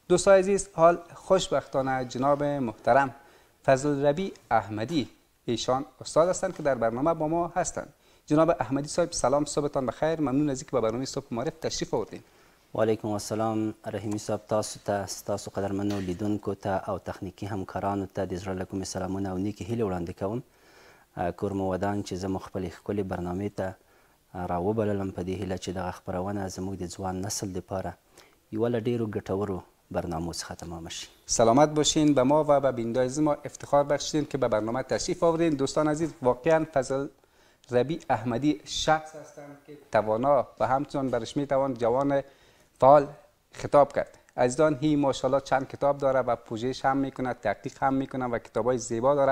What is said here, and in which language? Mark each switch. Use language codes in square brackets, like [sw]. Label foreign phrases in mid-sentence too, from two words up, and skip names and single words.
[fa] دوستان عزیز، حال خوشبختانه جناب محترم فضل ربیع احمدی، ایشان استاد هستند که در برنامه با ما هستند. جناب احمدی صاحب سلام، صبحتان بخیر. ممنون از اینکه به برنامه صبح معرف تشریف آوردین. [ar] و علیکم السلام [ps] رحیمی صاحب، تاسو قدرمنو لیدونکو ته او تخنیکی همکارانو ته د زړه له کومې سلامونه او نیکې هیلې وړاندې کوم. کور مو ودان چې زه مو خپلې ښکلې برنامې ته راوبللم په دې هیله چې دغه خپرونه زموږ د ځوان نسل دپاره یوه له ډېرو ګټورو برنامو څخه تمامه شي. [fa] سلامت باشین. به ما و به بینندگان ما افتخار بخشیدین که به برنامه تشریف آوردین. دوستان عزیز، واقعا فضل ربیع احمدی شخص هستند که توانا و همچنان برش میتوان جوان فعال خطاب کرد. عزیزان، هی ماشاءالله چند کتاب داره و پژوهش هم میکنه، تحقیق هم میکنه و کتابای زیبا داره.